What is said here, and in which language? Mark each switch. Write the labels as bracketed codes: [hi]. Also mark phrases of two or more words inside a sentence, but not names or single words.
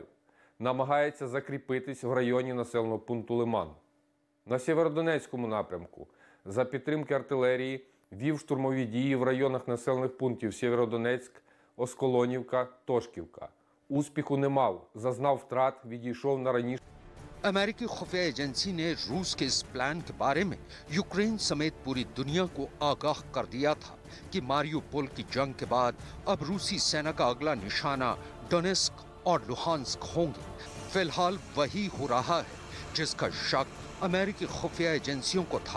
[uk] Намагається закріпитись в районі населеного пункту Лиман. На Сєвєродонецькому напрямку за підтримки артилерії вів штурмові дії в районах населених пунктів Сєвєродонецьк, Осколонівка, Тошківка. Успіху не мав, зазнав втрат, відійшов на раніше. [hi] अमेरिकी खुफिया एजेंसी ने रूस के इस प्लान के बारे में यूक्रेन समेत पूरी दुनिया को आगाह कर दिया था कि मारियुपोल की जंग के बाद अब रूसी सेना का अगला निशाना डोनेस्क और लुहांस्क होंगे। फिलहाल वही हो रहा है जिसका शक अमेरिकी खुफिया एजेंसियों को था।